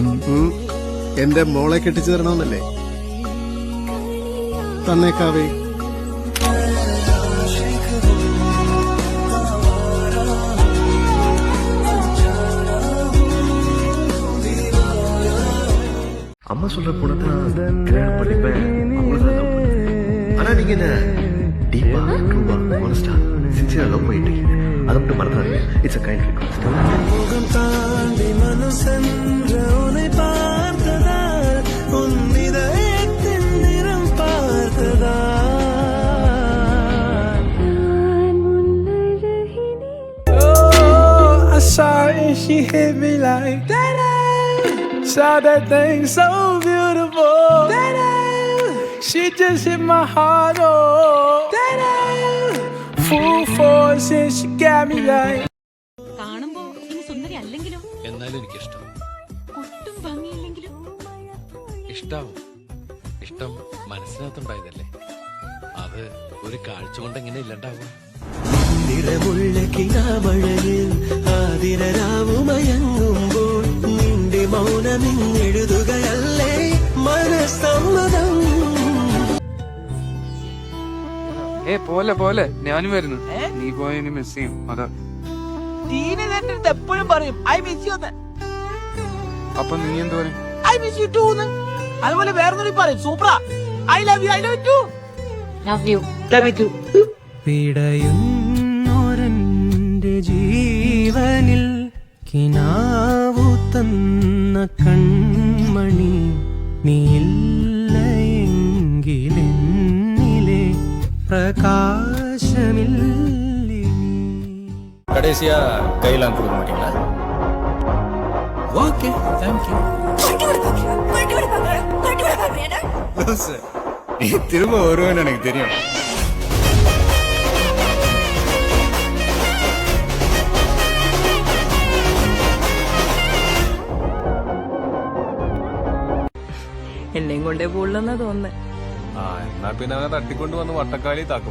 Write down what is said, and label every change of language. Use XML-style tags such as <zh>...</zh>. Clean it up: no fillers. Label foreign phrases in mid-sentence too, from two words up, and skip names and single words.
<ml>എന്റെ മോളെ കെട്ടിച്ചു തരണമെന്നല്ലേ? തന്നേക്കാവേ.</ml> <ta>அம்மா சொல்ற பொண்ணதான் கல்யாணம் பண்ணிப்பேன், அவ்வளவுதான் love பண்ணுவேன். ஆனா நீங்க என்ன டீப்பா ட்ரூவா ஹானஸ்டா சின்சியரா லவ் பண்ணிட்டு இருக்கீங்க. அதை மட்டும் மறந்துடாதீங்க.</ta> <en>இட்ஸ் a kind request.</en> <ta>முகம் தாண்டி மனசென்ற உன்னை பார்த்ததால், உன் இதயத்தின் நிறம் பார்த்ததால்.</ta> <en>Oh, I saw it and she hit me like that. Saw that thing so beautiful. She just hit my heart, oh. full force and she got me like.</en> <ml>കാണുമ്പോ ഇനി സുന്ദരി അല്ലെങ്കിലും എന്നാലും എനിക്കിഷ്ടം. ഒട്ടും ഭംഗിയില്ലെങ്കിലും ഇഷ്ടാവും. ഇഷ്ടം മനസ്സിനകത്തുണ്ടായതല്ലേ, അത് ഒരു കാഴ്ച കൊണ്ട് എങ്ങനെ ഇല്ലണ്ടാവും. നിറമുള്ള കിനാമഴയിൽ ആതിരരാവുമയങ്ങുമ്പോൾ നിന്റെ മൗനമിങ്ങെഴുതുകയല്ലേ മനസ്സമ്മതം. പോലെ ഞാനും വരുന്നു. നീ പോയതിന് മിസ് ചെയ്യും. അതാ എപ്പോഴും പറയും</ml> <en>I miss you.</en> <ml>അപ്പൊ നീ എന്ത് പറയും?</ml> <en>I miss you too.</en> <ml>അതുപോലെ വേറെ പറയും സൂപ്പറാ</ml> <en>I love you. I love you. love you. love you too.</en> <ml>പിടയുന്നൊരെന്റെ ജീവനിൽ കിനാവു തന്ന കൺമണി നീയില്ലെങ്കിലെന്നിലെ പ്രകാശമില്ലേ.</ml> <ta>கடைசியா கையெல்லாம் கொடுக்க மாட்டீங்களா?</ta> <en>okay thank you.</en> <ta>நீ திரும்ப வருவேன்னு எனக்கு தெரியும்.</ta> <ml>എന്നെയും കൊണ്ടേ പോകുള്ളെന്നാ തോന്നുന്നേ. എന്നാ പിന്നെ അവനെ തട്ടിക്കൊണ്ട് വന്ന് വട്ടക്കാലി താക്കും.</ml>